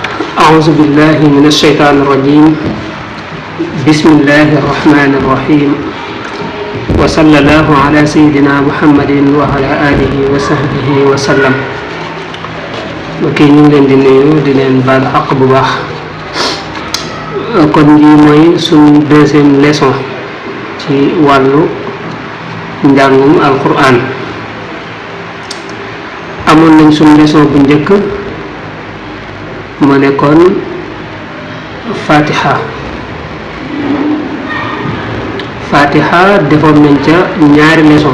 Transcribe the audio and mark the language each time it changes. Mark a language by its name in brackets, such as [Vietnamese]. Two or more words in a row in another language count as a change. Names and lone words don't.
[Arabic] أعوذ بالله من الشيطان الرجيم بسم الله الرحمن الرحيم وصلى الله على سيدنا محمد وعلى آله وصحبه وسلم. [Wolof] ok ñu ngi leen di nuyu di leen baal àq bu baax. kon lii mooy suñu [French] deuxième leçon [Wolof] ci wàllu njàngum alquran. amoon nañ suñu leçon bu njëkk mu nekkoon fatiha defoon nañ ca ñaari leçon.